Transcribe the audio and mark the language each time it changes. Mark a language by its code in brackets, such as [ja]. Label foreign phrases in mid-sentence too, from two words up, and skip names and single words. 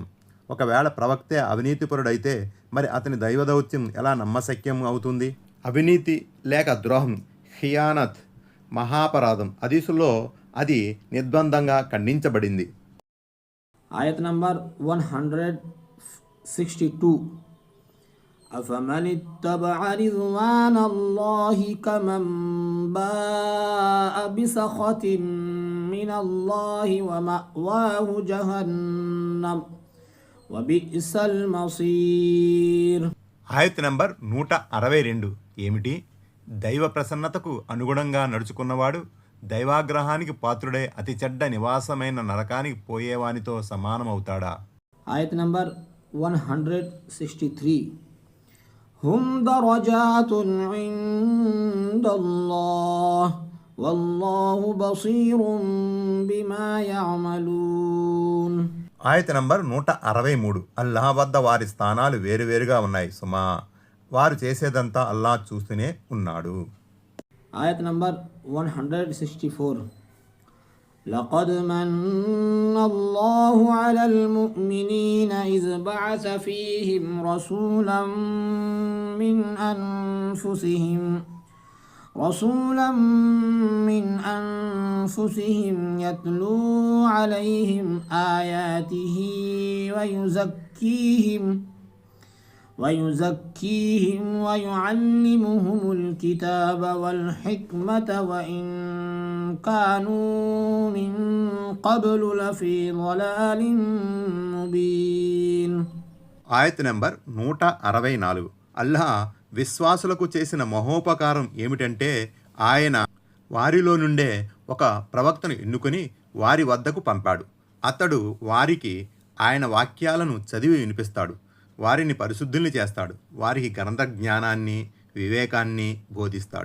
[te] ఒకవేళ ప్రవక్తే అవినీతిపరుడైతే మరి అతని దైవదౌత్యం ఎలా నమ్మశక్యం అవుతుంది? అవినీతి లేక ద్రోహం, ఖియానత్ మహాపరాధం. హదీసులో అది నిర్బంధంగా ఖండించబడింది. ఆయత్ నంబర్ 162. [ar] أفمن اتبع رضوان الله كمن باء بسخط من الله ومأواه جهنم وبئس المصير. [te] ఆయత్ నంబర్ 162. ఏమిటి, దైవ ప్రసన్నతకు అనుగుణంగా నడుచుకున్నవాడు దైవాగ్రహానికి పాత్రుడే అతి చెడ్డ నివాసమైన నరకానికి పోయేవానితో సమానమవుతాడా? ఆయత్ నంబర్ 163. [ar] هم درجات عند الله والله بصير بما يعملون. [te] ఆయత నంబర్ 163. అల్లాహ్ వద్ద వారి స్థానాలు వేరువేరుగా ఉన్నాయి సుమా, వారు చేసేదంతా అల్లాహ్ చూస్తూనే ఉన్నాడు. ఆయత్ నంబర్ 164. [ar] لقد من الله على المؤمنين إذ بعث فيهم رسولا من أنفسهم يتلو عليهم آياته ويزكيهم ويعلمهم الكتاب والحكمة وإن كانوا من قبل لفي ضلال مبين. [te] ఆయత్ నంబర్ 164. అల్లాహ్ విశ్వాసులకు చేసిన మహోపకారం ఏమిటంటే, ఆయన వారిలో నుండే ఒక ప్రవక్తను ఎన్నుకొని వారి వద్దకు పంపాడు. అతడు వారికి ఆయన వాక్యాలను చదివి వినిపిస్తాడు, వారిని పరిశుద్ధుల్ని చేస్తాడు, వారికి గ్రంథ జ్ఞానాన్ని వివేకాన్ని బోధిస్తాడు.